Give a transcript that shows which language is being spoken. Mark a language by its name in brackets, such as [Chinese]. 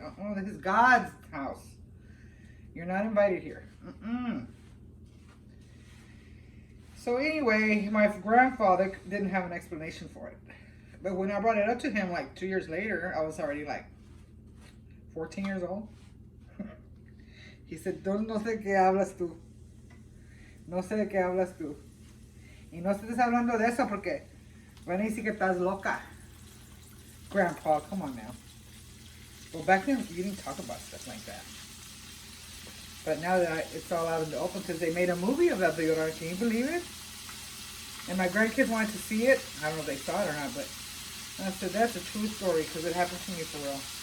[English] Oh, this is God's house. You're not invited here. So anyway, my grandfather didn't have an explanation for it. But when I brought it up to him 2 years later, I was already 14 years old. [Spanish] He said, no sé qué hablas tú. No sé de qué hablas tú. Y no estés hablando de eso porque van a decir que estás loca. [English] Grandpa, come on now. Well, back then, you didn't talk about stuff like that. But now that it's all out in the open, because they made a movie about the Llorona, can you believe it? And my grandkids wanted to see it. I don't know if they saw it or not, but I said, that's a true story, because it happened to me for real.